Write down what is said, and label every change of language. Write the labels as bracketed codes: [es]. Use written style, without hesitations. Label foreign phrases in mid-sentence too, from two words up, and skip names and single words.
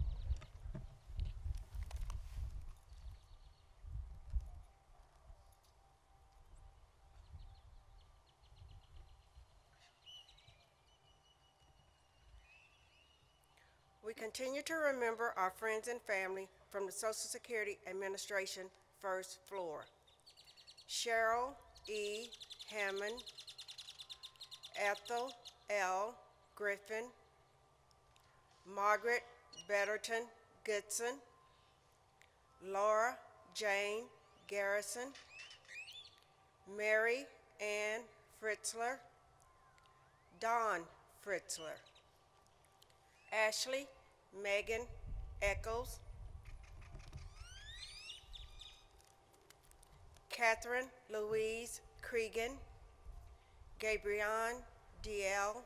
[en] We continue to remember our friends and family from the Social Security Administration, first floor. Cheryl E. Hammond, Ethel L. Griffin, Margaret Betterton Goodson, Laura Jane Garrison, Mary Ann Fritzler, Don Fritzler, Ashley Megan Eccles, Catherine Louise Cregan, Gabrielle D.L.